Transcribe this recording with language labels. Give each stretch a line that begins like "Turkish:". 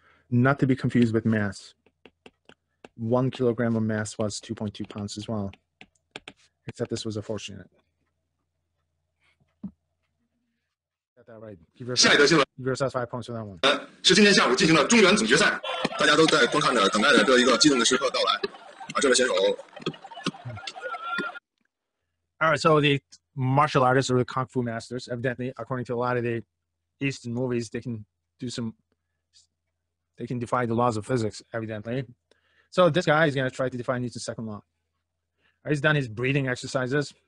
English: Not to be confused with mass. 1 kilogram of mass was 2.2 pounds as well, except this was a force unit. Got that right. Give yourself 5 points for that one.
Chinese: 是今天下午进行的中原总决赛，大家都在观看着，等待着这一个激动的时刻到来。这位选手。
English: All right, so the martial artists or the kung fu masters, evidently, according to a lot of the Eastern movies, they can defy the laws of physics, evidently. So this guy is going to try to defy Newton's second law. He's done his breathing exercises.